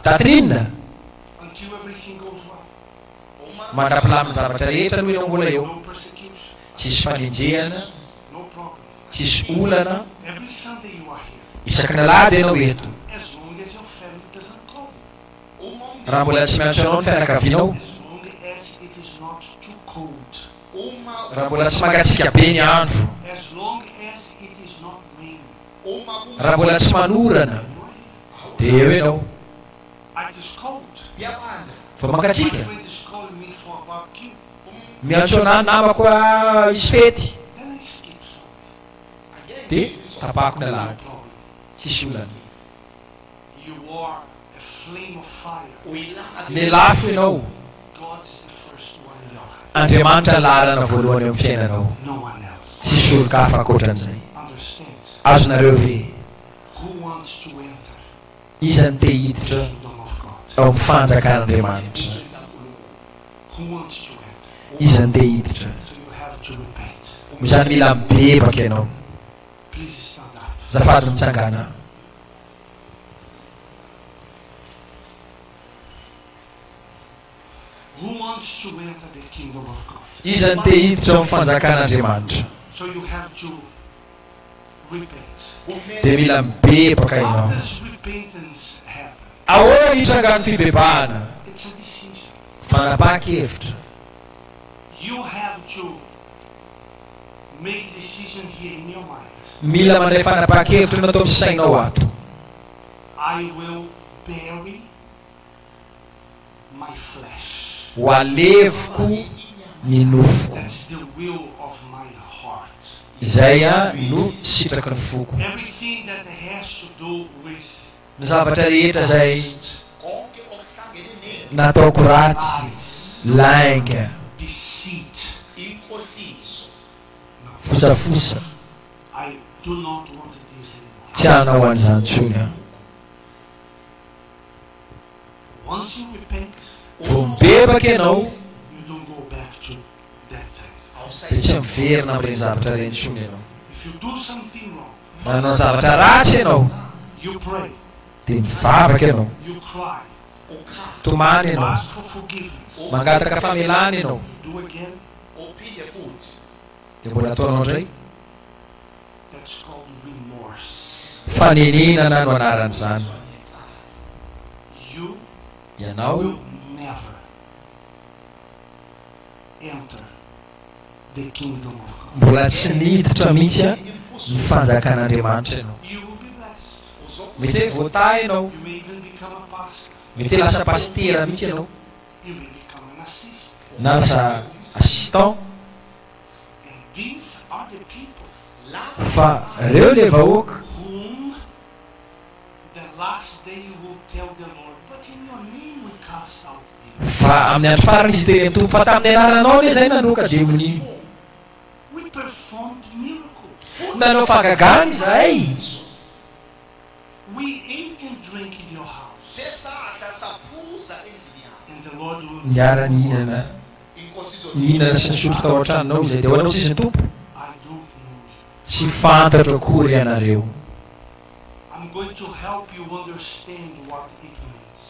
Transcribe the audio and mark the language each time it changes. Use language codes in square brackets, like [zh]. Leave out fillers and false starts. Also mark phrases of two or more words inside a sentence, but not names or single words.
[mg] Datin'inona? [en] Until everything goes well. [mg] Mandra-pilaminy zavatra rehetra no ianao mbola eo. [en] No persecution. [mg] Tsisy fanenjehana, [en] No problem. [mg] tsisy olana, [en] Every Sunday you are here. [mg] isaky nalady ianao eto. [en] As long as your family doesn't call. [mg] Raha mbola tsy miantso anao ny fianakavianao, [en] As long as it is not too cold. [mg] raha mbola tsy mangatsiaka be ny andro, [en] As long as it is not raining. [mg] raha mbola tsy manorana, dia eo ianao. [en] It is cold. [mg] Fa [en] My [mg] mangatsiaka, [en] friend is calling me for a barbecue. [mg] miantso anahy namako a isy fety, [en] Then I skip Sunday. [mg] dia tapahako ny [en] No [mg] alahady, [en] problem. [mg] tsisy olana. [en] You are a flame of fire. [mg] Lelafo ianao, [en] God is the first one in your life. [mg] Andriamanitra lalana voalohany eo amin'ny fiainanao, [en] No one else. [mg] tsisy olo-kafa ankoatran'izay. [en] Understand? [mg] Azonareo ve [en] Who wants to enter [mg] iza ny te hiditra [en] the kingdom of God? [mg] ao mifanjakan'andriamanitra. [en] Who wants to enter? [mg] Izy andeha hiditra. [en] So you have to repent. [mg] Izany mila mibebaka ianao. [en] Please stand up. [mg] Zafady mitsangana. [en] Who wants to enter the kingdom of God? [mg] Izy andeha hiditra ao mifanjakan'andriamanitra. [en] So you have to repent. [mg] Dia mila mibebaka [en] How [mg] ianao. [en] does repentance happen? [mg] Ahoana hitrangano fibebahana? [en] It's a decision. [mg] Fanapahakevitra. [en] You have to make decision here in your mind. [mg] Mila mandray fanapahakevitra natao amin'ny sainao ato. [en] I will bury my flesh. [mg] Ho aleviko ny nofoko. [en] That's the will of my heart. [mg] Izay no sitraky ny foko. [en] Everything that has to do with [mg] Ny zavatra rehetra izay nataoko ratsy, lainga, [en] deceit, [mg] fosafosa, [en] I do not want this anymore. [mg] tsy hanao an'izany tsony aho. [en] Once you repent, [mg] Vao mibebaka ianao, [en] you don't go back to that thing. [mg] dia tsy miverina amin'ireny zavatra ireny tsony ianao. [en] If you do something wrong, [mg] Manao zavatra ratsy ianao, [en] you pray, [mg] dia mivavaka ianao, [en] you cry, [mg] tomany ianao, [en] ask for forgiveness, [mg] mangataka famelana ianao, [en] do again, [mg] dia mbola ataonao indray. [en] that's called remorse. [mg] Faneninana no anaran'izany. [en] You [mg] Ianao [en] will never enter the kingdom of God. [mg] mbola tsy niditra mihitsy ny fanjakan'andriamanitra ianao. [en] You will be blessed. [mg] Mety hoe voatay ianao, [en] You may even become a pastor. [mg] mety hoe lasa pastera mihitsy ianao, [en] You may become an assistant. [mg] na lasa assistant. [en] And these are the people [mg] Fa ireo le vahoaka [en] whom the last day you will tell the Lord, but in your name we cast out demons. [mg] fa amin'ny andro farany izy teny tompo, fa tamin'ny anaranao le zay nanoka demonia. [en] We performed miracles. [mg] Nanao fagagana izay, [en] We ate and drank in your house. And the Lord will [mg] niara nihinana sy nisotro tao an-tranonao izay dia hoanao sisy ny tompo. [en] I don't know you. [mg] Tsy fantatro akory ianareo. [en] I'm going to help you understand what it means.